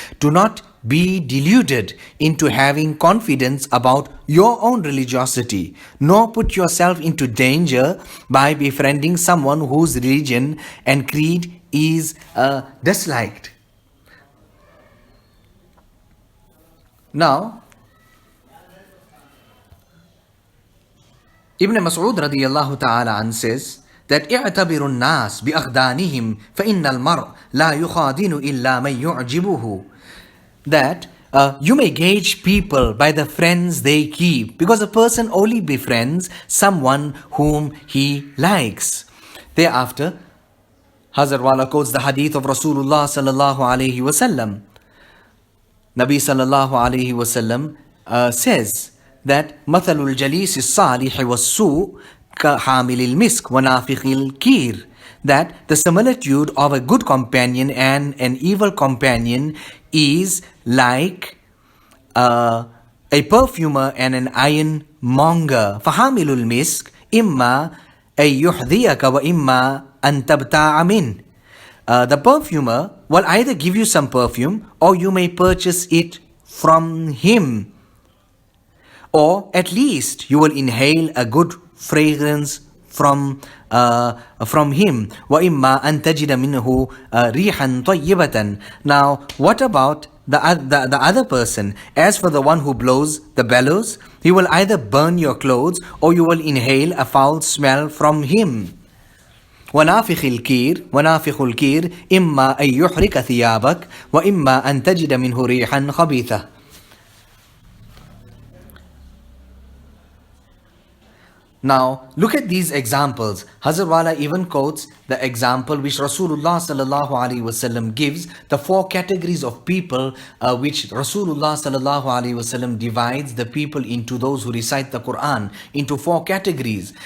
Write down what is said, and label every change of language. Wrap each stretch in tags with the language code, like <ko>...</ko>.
<en>Do not be deluded into having confidence about your own religiosity, nor put yourself into danger by befriending someone whose religion and creed is disliked. Now, Ibn Mas'ud radiyallahu ta'ala an says that</en> <ar>اعتبر الناس بأخدانهم فإن المرء لا يخادن إلا من يعجبه.</ar> <en>That you may gauge people by the friends they keep, because a person only befriends someone whom he likes. Thereafter, Hazrat Wala quotes the hadith of Rasulullah sallallahu alayhi wasallam. Nabi sallallahu alayhi wasallam says that</en> <ar>مثل الجليس الصالح والسوء كحامل المسك ونافخ الكير.</ar> <en>That the similitude of a good companion and an evil companion is like a perfumer and an iron monger.</en> <ar>فحامل المسك إما أن يحذيك وإما أن تبتاع منه.</ar> <en>The perfumer will either give you some perfume or you may purchase it from him. Or at least you will inhale a good fragrance from him.</en> <ar>وَإِمَّا أَن تَجِدَ مِنْهُ رِيحًا طَيِّبَةً.</ar> <en>Now, what about the other person? As for the one who blows the bellows, he will either burn your clothes or you will inhale a foul smell from him.</en> <ar>ونافخ الكير إما أن يحرق ثيابك وإما أن تجد منه ريحا خبيثة.</ar> <en>Now, look at these examples. Hazrat Wala even quotes the example which Rasulullah sallallahu alaihi wasallam gives, the four categories of people which Rasulullah sallallahu alaihi wasallam divides the people into those who recite the Quran into four categories.</en>